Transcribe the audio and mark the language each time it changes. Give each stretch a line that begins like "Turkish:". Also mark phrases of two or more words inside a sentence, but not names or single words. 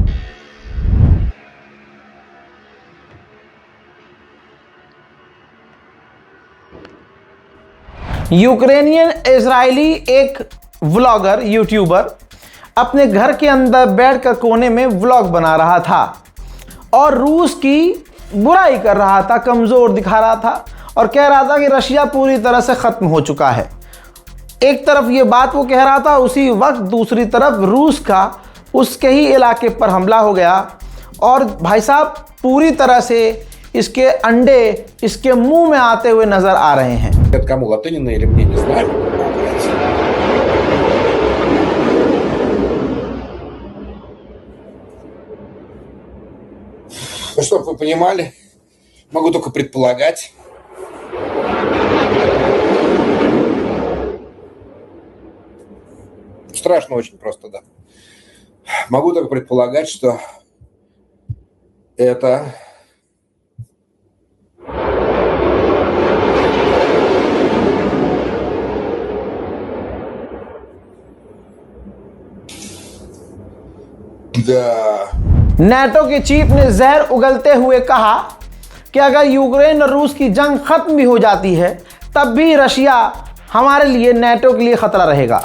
Hindi: यूक्रेनियन इजरायली एक
English: vlogger YouTuber
Hindi: अपने घर के अंदर बैठकर कोने में व्लॉग बना रहा था और रूस की बुराई कर रहा था, कमज़ोर दिखा रहा था और कह रहा था कि रशिया पूरी तरह से ख़त्म हो चुका है। एक तरफ ये बात वो कह रहा था, उसी वक्त दूसरी तरफ रूस का उसके ही इलाके पर हमला हो गया और भाई साहब पूरी तरह से इसके अंडे इसके मुंह में आते हुए नजर आ रहे हैं।
Russian: Кому Латынина или мне, не знаю. Ну, чтобы вы понимали, могу только предполагать. Страшно очень просто, да. Могу только предполагать, что это
Hindi: नेटो के चीफ ने जहर उगलते हुए कहा कि अगर यूक्रेन और रूस की जंग खत्म भी हो जाती है तब भी रशिया हमारे लिए, नेटो के लिए खतरा रहेगा।